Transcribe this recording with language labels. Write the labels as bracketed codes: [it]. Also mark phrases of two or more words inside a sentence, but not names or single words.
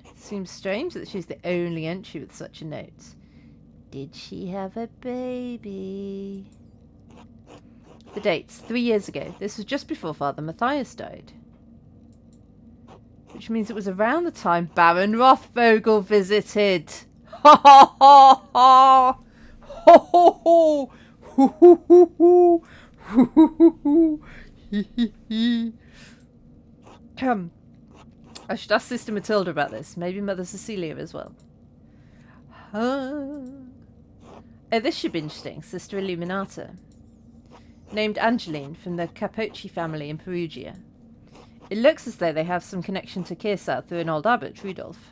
[en] Seems strange that she's the only entry with such a note. Did she have a baby? The dates, 3 years ago. This was just before Father Matthias died. Which means it was around the time Baron Rothvogel visited. Ha ha ha ha! Ho ho ho! Hoo hoo hoo hoo! Hoo hoo hoo hoo! Hee hee hee! I should ask Sister Matilda about this. Maybe Mother Cecilia as well. Oh, this should be interesting. Sister Illuminata. Named Angeline from the Capocci family in Perugia. It looks as though they have some connection to Kiersau through an old abbot, Rudolph.